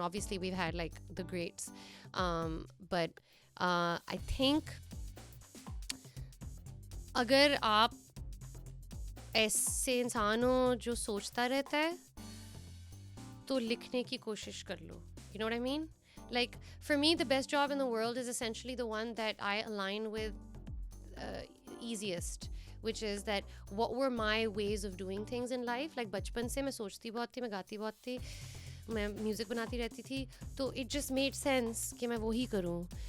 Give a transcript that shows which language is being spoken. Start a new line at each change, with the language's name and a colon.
English: Obviously we've had like the greats, but I think
Urdu: اگر آپ ایسے انسان ہو جو سوچتا رہتا ہے تو لکھنے کی کوشش کر لو.
English: You know what I mean? Like for me the best job in the world is essentially the one that I align with easiest, which is that what were my ways of doing things in life.
Urdu: Like بچپن سے میں سوچتی بہت تھی, میں گاتی بہت تھی, میں میوزک بناتی رہتی تھی, تو
English: it just made sense
Urdu: کہ میں وہی کروں.